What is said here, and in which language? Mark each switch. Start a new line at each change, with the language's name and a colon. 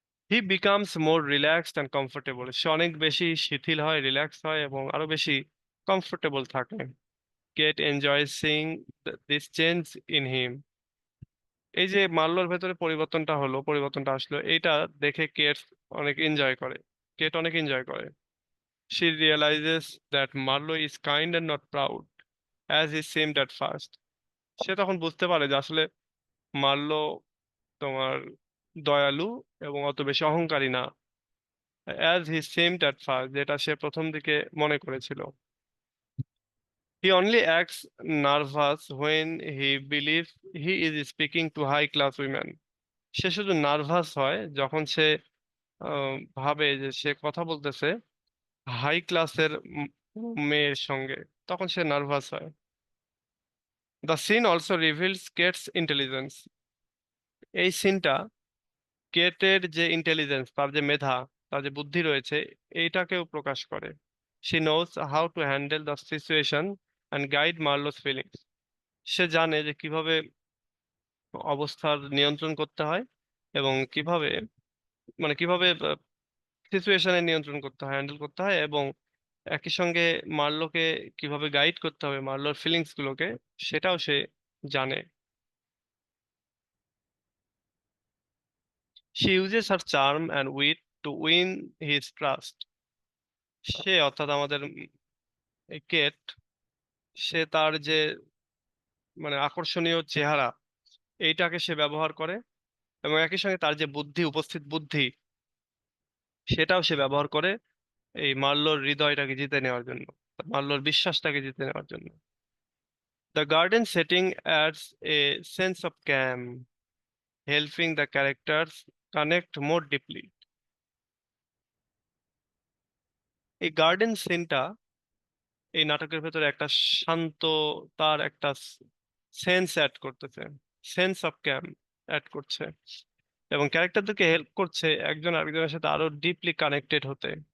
English: He becomes more relaxed and comfortable.
Bangla: সে অনেক বেশি শিথিল হয়, রিল্যাক্স হয়, এবং আরো বেশি কমফোর্টেবল থাকে।
English: Kate enjoy seeing this change in him.
Bangla: এই যে মার্লোর ভেতরে পরিবর্তনটা হলো, পরিবর্তনটা আসলো, এইটা দেখে কেট অনেক এনজয় করে। কেট অনেক এনজয় করে।
English: She realizes that Marlowe is kind and not proud, as he seemed at first.
Bangla: সে তখন বুঝতে পারে যে আসলে মার্লো তোমার দয়ালু এবং অত বেশি অহংকারী না,
English: as he seemed at first,
Bangla: যেটা সে প্রথম দিকে মনে করেছিল।
English: He only acts nervous when he believes he is speaking to high class women.
Bangla: সে শুধু নার্ভাস হয় যখন সে ভাবে যে সে কথা বলতেছে হাই ক্লাসের মেয়ের সঙ্গে, তখন সে নার্ভাস হয়।
English: The scene also reveals Kate's intelligence.
Bangla: এই সিনটা কেটের যে ইন্টেলিজেন্স, তার যে মেধা, তার যে বুদ্ধি রয়েছে, এইটাকেও প্রকাশ করে।
English: She knows how to handle the situation and guide Marlow's feelings.
Bangla: সে জানে যে কিভাবে অবস্থার নিয়ন্ত্রণ করতে হয়, এবং কিভাবে কিভাবে সিচুয়েশনের নিয়ন্ত্রণ করতে হয়, হ্যান্ডেল করতে হয়, এবং একই সঙ্গে মার্লোকে কিভাবে গাইড করতে হবে, মার্লোর ফিলিংস গুলোকে, সেটাও সে জানে।
English: She uses her charm and wit to win his trust.
Bangla: সে অর্থাৎ আমাদের এই কেট, সে তার যে আকর্ষণীয় চেহারা, এইটাকে সে ব্যবহার করে, এবং একই সঙ্গে তার যে বুদ্ধি, উপস্থিত বুদ্ধি, সেটাও সে ব্যবহার করে এই মার্লোর হৃদয়টাকে জিতে নেওয়ার জন্য, মার্লোর বিশ্বাসটাকে জিতে নেওয়ার জন্য।
English: The garden setting adds a sense of calm, helping the characters connect more deeply.
Bangla: এই গার্ডেন সিনটা এই নাটকের ভেতরে একটা শান্ত, তার একটা সেন্স অ্যাড করতেছে,
English: sense of calm
Bangla: অ্যাড করছে, এবং ক্যারেক্টারদেরকে হেল্প করছে একজন আরেকজনের সাথে আরো ডিপলি কানেক্টেড হতে।